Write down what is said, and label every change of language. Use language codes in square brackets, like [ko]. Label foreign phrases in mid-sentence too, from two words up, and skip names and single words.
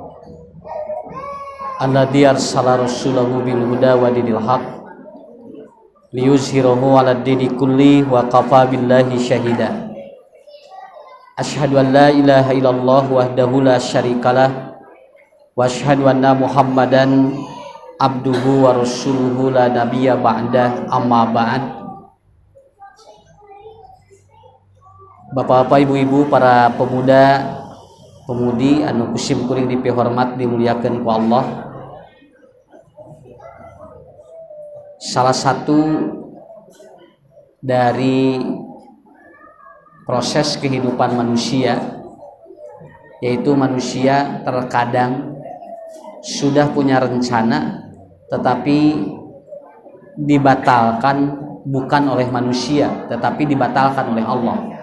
[ar] الذي أرسل رسوله بالهدى ودين الحق ليظهره على الدين كله وكفى بالله شهيدا. أشهد أن لا إله إلا الله وحده لا شريك له وأشهد أن محمدا عبده ورسوله لا نبي بعد أما بعد. [id] Bapak-bapak, ibu-ibu, para pemuda pemudi [su] anu kusim kuring dipihormat dimuliakeun ku Allah. [id] Salah satu dari proses kehidupan manusia, yaitu manusia terkadang sudah punya rencana tetapi dibatalkan bukan oleh manusia tetapi dibatalkan oleh Allah.